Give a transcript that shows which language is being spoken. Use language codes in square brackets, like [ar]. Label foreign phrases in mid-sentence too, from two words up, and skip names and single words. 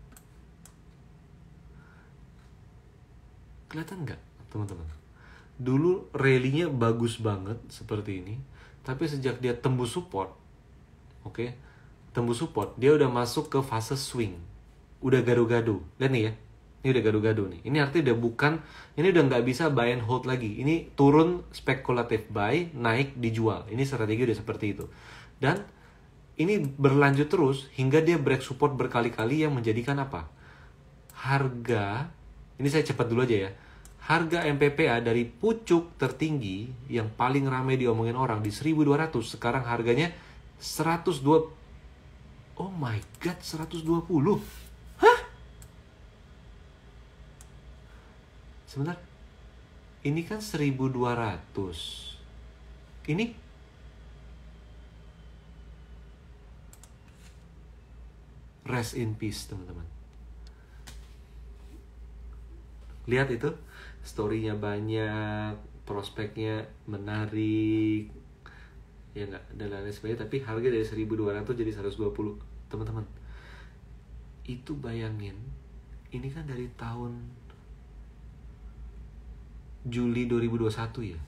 [id] Kelihatan nggak, teman-teman? Dulu rally-nya bagus banget seperti ini, tapi sejak dia tembus support, tembus support, dia udah masuk ke fase swing. Udah gado-gado. Lihat nih ya. Ini udah gado-gado nih. Ini artinya ini udah nggak bisa [en] buy and hold [id] lagi. Ini turun spekulatif buy, naik dijual. Ini strategi udah seperti itu. Dan ini berlanjut terus hingga dia break support berkali-kali yang menjadikan apa? Harga, ini saya cepat dulu aja ya. Harga MPPA dari pucuk tertinggi yang paling ramai diomongin orang di 1.200, sekarang harganya 102. [en] Oh my god, [id] 120. Sebentar, ini kan 1.200. [en] Ini rest in peace, [id] teman-teman. Lihat itu, story-nya banyak, prospeknya menarik, ya nggak, dan lain sebagainya. Tapi harga dari 1.200 jadi 120. teman-teman. Itu bayangin, ini kan dari tahun Juli 2021 ya.